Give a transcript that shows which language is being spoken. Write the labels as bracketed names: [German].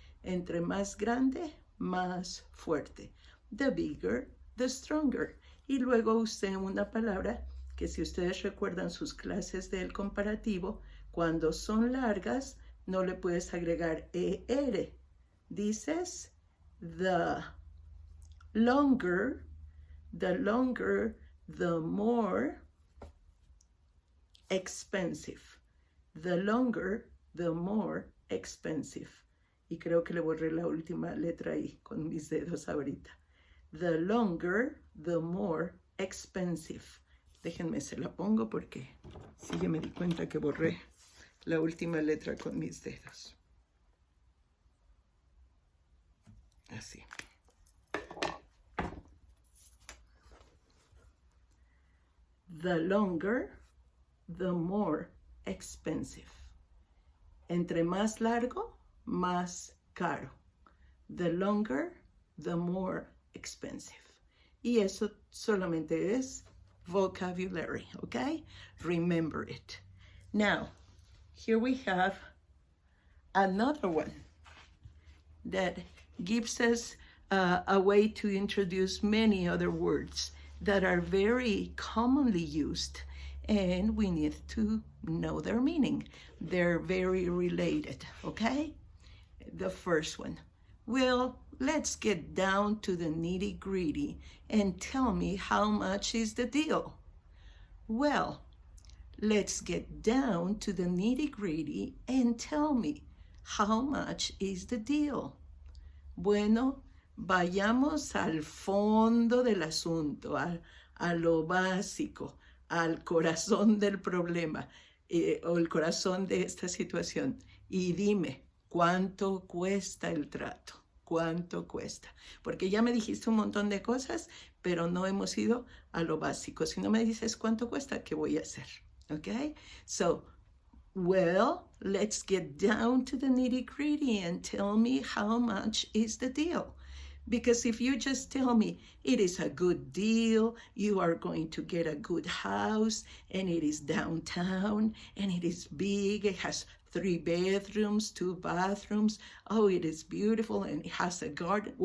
[Spanish] Entre más grande, más fuerte. [English] The bigger, the stronger. [Spanish] Y luego usé una palabra que si ustedes recuerdan sus clases del comparativo, cuando son largas, no le puedes agregar ER. Dices [English] the longer, the more expensive. The longer, the more expensive. [Spanish] Y creo que le borré la última letra ahí con mis dedos ahorita. [English] The longer, the more expensive. [Spanish] Déjenme, se la pongo porque sí, ya me di cuenta que borré la última letra con mis dedos. Así. [English] The longer, the more expensive. [Spanish] Entre más largo, más caro. [English] The longer, the more expensive. [Spanish] Y eso solamente es [English] vocabulary, okay? Remember it. Now, here we have another one that gives us a way to introduce many other words that are very commonly used, and we need to know their meaning. They're very related, okay? The first one. Well, let's get down to the nitty-gritty and tell me how much is the deal. Well, let's get down to the nitty-gritty and tell me how much is the deal. [Spanish] Bueno, vayamos al fondo del asunto, a lo básico, al corazón del problema o el corazón de esta situación. Y dime, ¿cuánto cuesta el trato? ¿Cuánto cuesta? Porque ya me dijiste un montón de cosas, pero no hemos ido a lo básico. Si no me dices cuánto cuesta, ¿qué voy a hacer? [English] Okay? So, well, let's get down to the nitty-gritty and tell me how much is the deal. Because if you just tell me it is a good deal, you are going to get a good house, and it is downtown, and it is big, it has 3 bedrooms, 2 bathrooms, oh, it is beautiful, and it has a garden.